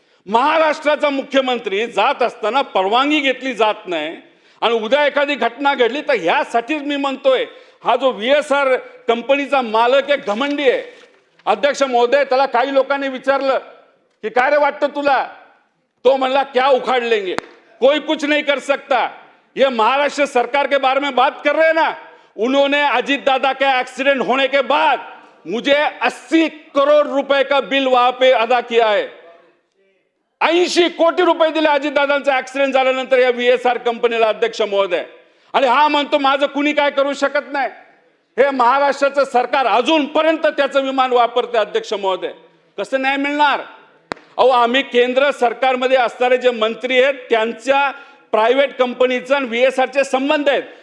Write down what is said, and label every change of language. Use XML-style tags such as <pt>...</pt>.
<mr>महाराष्ट्राचा मुख्यमंत्री जात असताना परवानगी घेतली जात नाही आणि उद्या एखादी घटना घडली तर ह्यासाठीच मी म्हणतोय, हा जो VSR कंपनीचा मालक आहे घमंडी आहे. अध्यक्ष महोदय, त्याला काही लोकांनी विचारलं कि काय रे वाटतं तुला? तो म्हणला</mr> <hi>क्या उखाड़ लेंगे, कोई कुछ नहीं कर सकता. ये महाराष्ट्र सरकार के बारे में बात कर रहे हैं ना, उन्होंने अजीत दादा के एक्सीडेंट होने के बाद मुझे 80 करोड़ रुपए का बिल वहां पे अदा किया है.</hi> <mr>80 कोटी रुपये दिले अजित दादांचा ऍक्सिडेंट झाल्यानंतर या VSR कंपनीला अध्यक्ष महोदय. आणि हा म्हणतो माझं कुणी काय करू शकत नाही. हे महाराष्ट्राचं सरकार अजूनपर्यंत त्याचं विमान वापरते अध्यक्ष महोदय. कसं न्याय मिळणार? अहो, आम्ही केंद्र सरकारमध्ये असणारे जे मंत्री आहेत त्यांच्या प्रायव्हेट कंपनीचा आणि VSRचे संबंध आहेत.</mr>